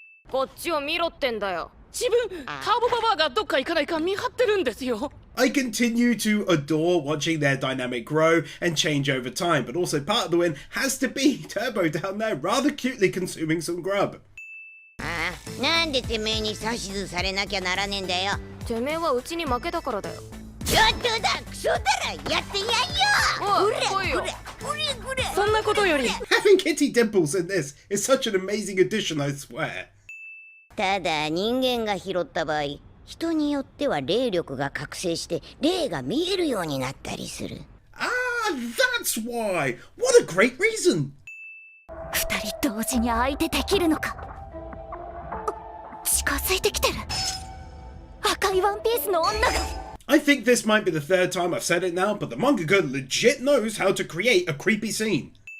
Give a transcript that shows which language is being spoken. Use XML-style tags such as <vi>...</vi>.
<ja>こっちを見ろってんだよ。自分ターボババアがどっか行かないか見張ってるんですよ。</ja> <en>I continue to adore watching their dynamic grow and change over time, but also part of the win has to be Turbo down there rather cutely consuming some grub.</en> <ja>なんでてめえに指図されなきゃならねえんだよ。てめえはうちに負けたからだよ。ちょっとだ、クソだら、やってやんよ。おい、来いよ。そんなことより</ja> <en>Having Kitty Dimples in this is such an amazing addition, I swear.</en> <ja>ただ人間が拾った場合、人によっては霊力が覚醒して霊が見えるようになったりする。</ja> <en>Ah, that's why! What a great reason!</en> <ja>二人同時に相手できるのか。近づいてきてる。赤いワンピースの女が。</ja> <en>I think this might be the third time I've said it now, but the mangaka legit knows how to create a creepy scene.</en>